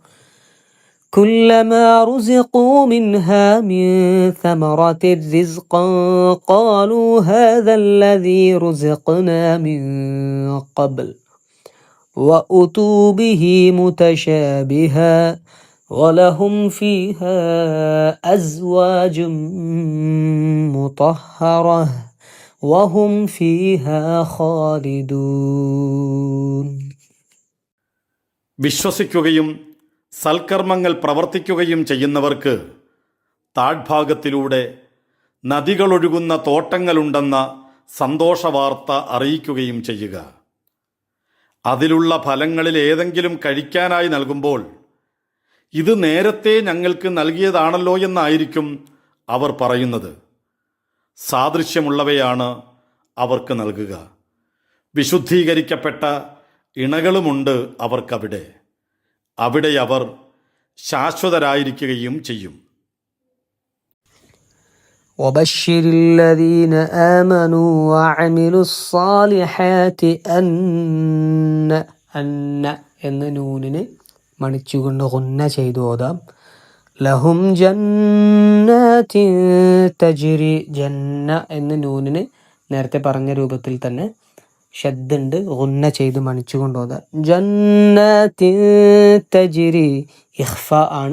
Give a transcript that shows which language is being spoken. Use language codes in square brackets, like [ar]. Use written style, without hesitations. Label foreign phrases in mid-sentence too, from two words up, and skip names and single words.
[ar] كلما رزقوا منها من ثمرة رزقا قالوا هذا الذي رزقنا من قبل وأتوا به متشابها ولهم فيها أزواج مطهرة وهم فيها خالدون. [ml] വിശ്വസിക്കുകയും സൽക്കർമ്മങ്ങൾ പ്രവർത്തിക്കുകയും ചെയ്യുന്നവർക്ക് താഴ്ഭാഗത്തിലൂടെ നദികളൊഴുകുന്ന തോട്ടങ്ങളുണ്ടെന്ന സന്തോഷവാർത്ത അറിയിക്കുകയും ചെയ്യുക. അതിലുള്ള ഫലങ്ങളിൽ ഏതെങ്കിലും കഴിക്കാനായി നൽകുമ്പോൾ ഇത് നേരത്തെ ഞങ്ങൾക്ക് നൽകിയതാണല്ലോ എന്നായിരിക്കും അവർ പറയുന്നത്. സാദൃശ്യമുള്ളവയാണ് അവർക്ക് നൽകുക. വിശുദ്ധീകരിക്കപ്പെട്ട ഇണകളുമുണ്ട് അവർക്കവിടെ. അവിടെ അവർ ശാശ്വതരായിരിക്കുകയും ചെയ്യും. [ar] وبشر الذين آمنوا وعملوا الصالحات أن [ml] എന്ന നൂനിന് മണിച്ചുകൊണ്ട് ഗുന്ന ചെയ്തു ഓതാം. [ar] لهم جنات تجري. [ml] ജന്ന എന്ന നൂനിന് നേരത്തെ പറഞ്ഞ രൂപത്തിൽ തന്നെ ഷദ്ദുണ്ട്, ഗുന്ന ചെയ്ത് മണിച്ചുകൊണ്ട് ഓതാം. [ar] جنات تجري. [ml] ഇഖ്ഫ ആണ്.